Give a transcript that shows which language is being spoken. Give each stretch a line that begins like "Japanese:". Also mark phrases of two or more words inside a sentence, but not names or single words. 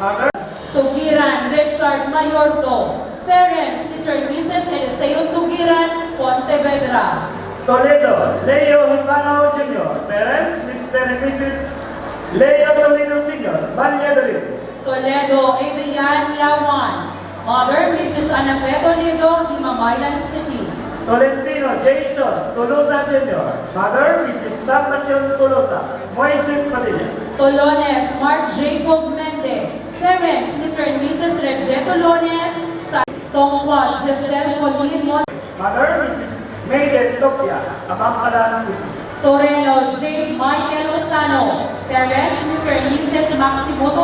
English: Togia Tugiran Richard Mayorto. Parents, Mr. and Mrs. Eliseo Tugiran, Pontevedra. Toledo, Leo Himano Jr. Parents, Mr. and Mrs. Leo Toledo Sr. Valladolid. Toledo Adrian Yawan. Mother, Mrs. Anafe Toledo, Himamaylan City. Tolentino Jason Tolosa Jr. Mother, Mrs. Salvacion Tolosa. Moises Padilla. Tolones Mark Jacob Mende. Parents, Mr. and Mrs. Reggie Tolones, Tongwa Giselle Colin Mother, Mrs. Maiden Topia, Amangkalan City. Toreno J. Michael Lozano. Parents, Mr. and Mrs. Maximo.